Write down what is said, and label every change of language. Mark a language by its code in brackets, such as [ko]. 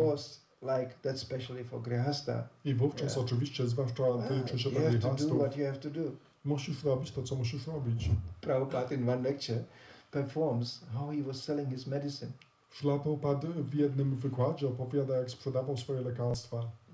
[en] course, like that's specially for Grihasta, [pl] I wówczas oczywiście, zwłaszcza to liczy się [en] you [pl] do [en] have to do [pl] grihastów, [en] what you have to do. [pl] musisz robić to, co musisz robić. [en] Prabhupada in one lecture performs how he was selling his medicine. [pl] Śrila Prabhupada w jednym wykładzie opowiada, jak sprzedawał swoje lekarstwa.